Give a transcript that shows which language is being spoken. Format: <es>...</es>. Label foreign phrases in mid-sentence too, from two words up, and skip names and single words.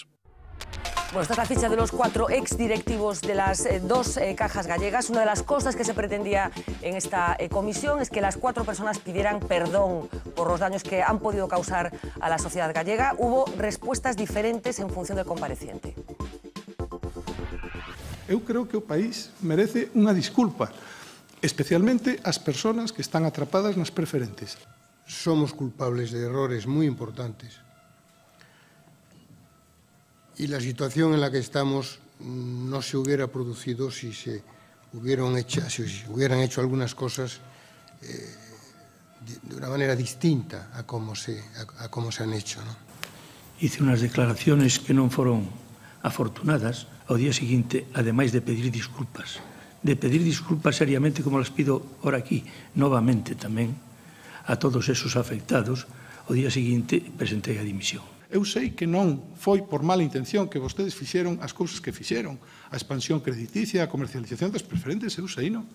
<es>Bueno, esta es la ficha de los 4 exdirectivos de las 2 cajas gallegas. Una de las cosas que se pretendía en esta comisión es que las 4 personas pidieran perdón por los daños que han podido causar a la sociedad gallega. Hubo respuestas diferentes en función del compareciente.</es> <gl>Eu creo que o país merece unha disculpa, especialmente as persoas que están atrapadas nas preferentes.</gl> <es>Somos culpables de errores muy importantes. Y la situación en la que estamos no se hubiera producido si se hubieran hecho algunas cosas de una manera distinta a cómo se han hecho, ¿no? Hice unas declaraciones que</es> <gl>non foron afortunadas ao día seguinte, ademais de pedir disculpas seriamente</gl> <es>como las pido ahora aquí,</es> <gl>novamente tamén,</gl> <es>a todos esos afectados,</es> <gl>ao día seguinte presentei a dimisión. Eu sei que non foi por mala intención que vostedes fixeron as cousas que fixeron, a expansión crediticia, a comercialización das preferentes, eu sei, non?</gl>